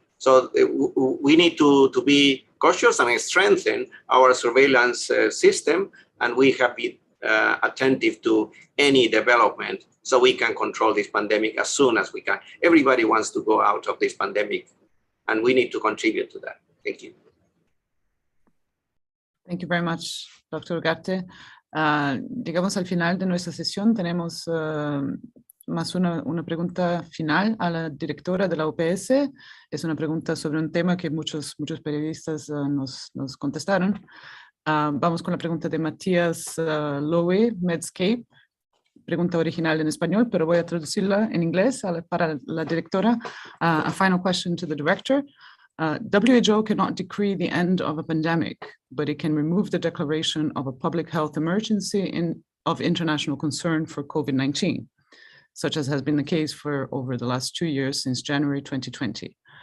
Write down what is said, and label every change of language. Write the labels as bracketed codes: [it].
[en] So we need to be cautious and strengthen our surveillance system, and we have been attentive to any development so we can control this pandemic as soon as we can. Everybody wants to go out of this pandemic, and we need to contribute to that. Thank you. Thank you very much, Dr. Ugarte. [es] Llegamos al final de nuestra sesión. Tenemos más una pregunta final a la directora de la OPS. Es una pregunta sobre un tema que muchos periodistas nos contestaron. Vamos con la pregunta de Matías Lowe, Medscape. Pregunta original en español, pero voy a traducirla en inglés para la directora. [en] A final question to the director. WHO cannot decree the end of a pandemic, but it can remove the declaration of a public health emergency of international concern for COVID-19, such as has been the case for over the last 2 years since January 2020.